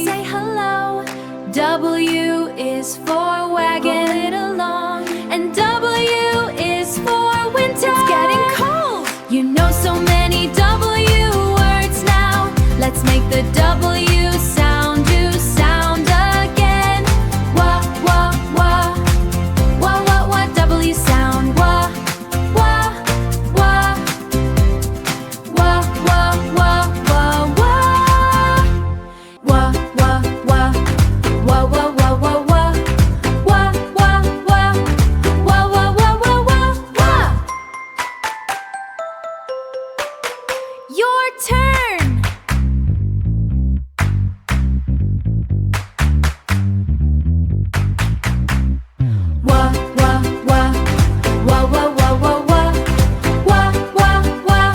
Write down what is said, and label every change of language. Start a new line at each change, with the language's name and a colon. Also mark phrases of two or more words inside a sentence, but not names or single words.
English: Say hello. W is for wagon. Pull it along. And W is for winter. It's getting cold. You know so many W words now. Let's make the W sound. Do sound again. Wah, wah, wah. Wah, wah, wah. W sound. Wah, wah, wah. Wah, wah, wah, wah, wah. Wah, wah, wah. Wah, wah, wah, wah, wah. Wah, wah, wah. Wah, wah, wah, wah, wah, wah. Your turn. Wah, wah, wah. Wah, wah, wah, wah, wah. Wah, wah, wah.